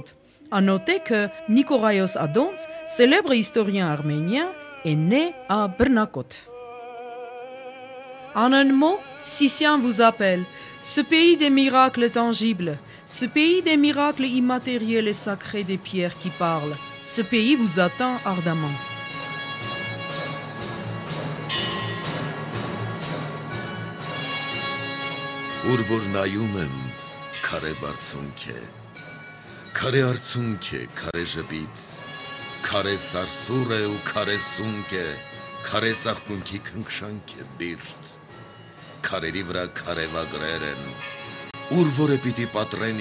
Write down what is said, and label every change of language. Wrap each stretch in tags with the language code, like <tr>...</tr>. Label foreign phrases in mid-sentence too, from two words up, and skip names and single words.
<fr>À noter que Nikoraios Adons, célèbre historien arménien, est né à Bernakot. En un mot, Sicien vous appelle, ce pays des miracles tangibles, ce pays des miracles immatériels et sacrés des pierres qui parlent. Ce pays vous attend ardemment.</fr> <hy>Ուր որ նայում եմ, քարե բարձունք է, քարե արցունք է, քարե ժպիտ, քարե սարսուռ է ու քարե սունկ է, քարե ծաղկունքի քնքշանք է բիրտ, քարերի վրա քարե վագրեր են, ուր որ է պիտի պատրեն</hy>